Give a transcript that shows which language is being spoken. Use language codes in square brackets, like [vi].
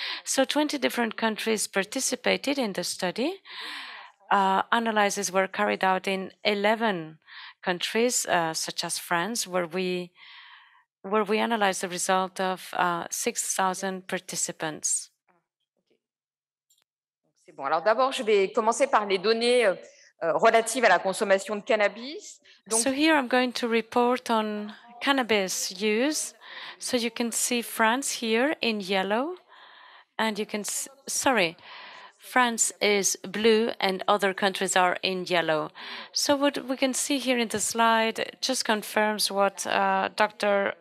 [en] So 20 different countries participated in the study. Analyses were carried out in 11 countries, such as France, where we analyzed the result of 6,000 participants. [fr] C'est bon. Alors d'abord, je vais commencer par les données relatives à la consommation de cannabis. [en] So here I'm going to report on cannabis use. So you can see France here in yellow, and you can France is blue and other countries are in yellow. So what we can see here in the slide just confirms what Dr.